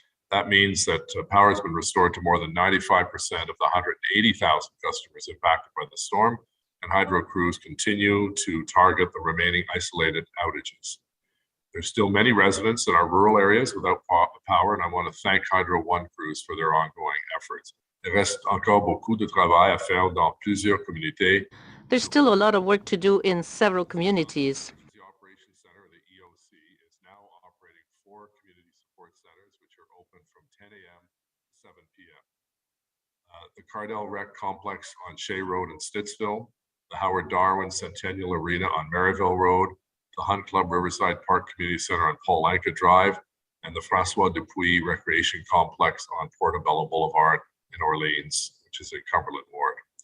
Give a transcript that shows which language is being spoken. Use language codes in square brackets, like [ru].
[en] That means that power has been restored to more than 95% of the 180,000 customers impacted by the storm, and hydro crews continue to target the remaining isolated outages. There's still many residents in our rural areas without power, and I want to thank Hydro One crews for their ongoing efforts. [fr] Il reste encore beaucoup de travail à faire dans plusieurs communautés. [en] There's still a lot of work to do in several communities. The Operations Center, the EOC, is now operating 4 community support centers, which are open from 10 a.m. to 7 p.m. The Cardell Rec Complex on Shea Road in Stittsville, the Howard Darwin Centennial Arena on Maryville Road, the Hunt Club Riverside Park Community Center on Paul Anka Drive, and the Francois Dupuis Recreation Complex on Portobello Boulevard in Orleans, which is in Cumberland Ward.